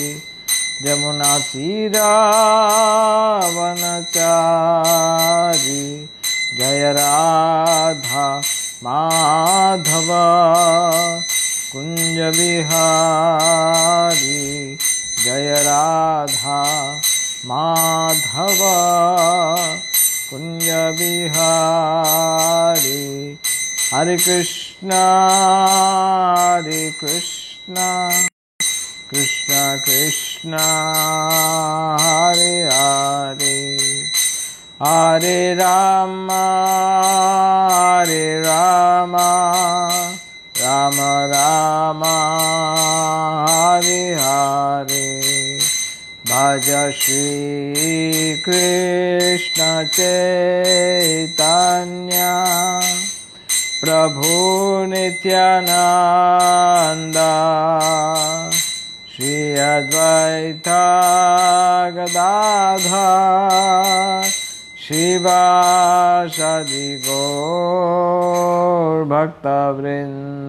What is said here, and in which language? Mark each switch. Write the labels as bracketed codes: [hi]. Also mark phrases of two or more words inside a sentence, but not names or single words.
[hi] यमुना तीरावनचारी। जय राधा माधव कुंज बिहारी। जय राधा माधव कुंज बिहारी। [sa] हरे कृष्णा कृष्णा कृष्णा हरे हरे। हरे राम राम राम हरे हरे। भज श्री कृष्ण चैतन्य प्रभु नित्यानंद। श्री अद्वैत गदाधर शिवासादि गौर भक्तवृंद।